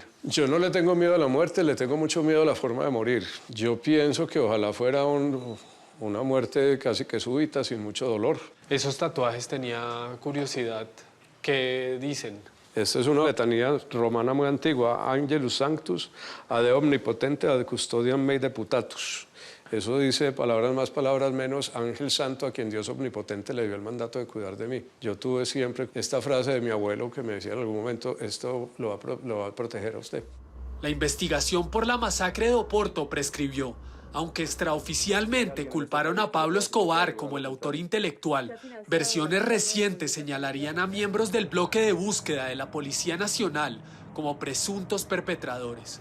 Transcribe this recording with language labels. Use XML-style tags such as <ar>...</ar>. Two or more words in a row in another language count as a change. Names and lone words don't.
<es>Yo no le tengo miedo a la muerte, le tengo mucho miedo a la forma de morir. Yo pienso que ojalá fuera una muerte casi que súbita, sin mucho dolor. Esos tatuajes tenía curiosidad. ¿Qué dicen? Esta es una letanía romana muy antigua,</es> <la>Angelus Sanctus, ad omnipotente, ad custodiam mei deputatus.</la> <es>Eso dice, palabras más, palabras menos, ángel santo a quien Dios omnipotente le dio el mandato de cuidar de mí. Yo tuve siempre esta frase de mi abuelo que me decía en algún momento, esto lo va a proteger a usted. La investigación por la masacre de Oporto prescribió. Aunque extraoficialmente culparon a Pablo Escobar como el autor intelectual, versiones recientes señalarían a miembros del bloque de búsqueda de la Policía Nacional como presuntos perpetradores.</es>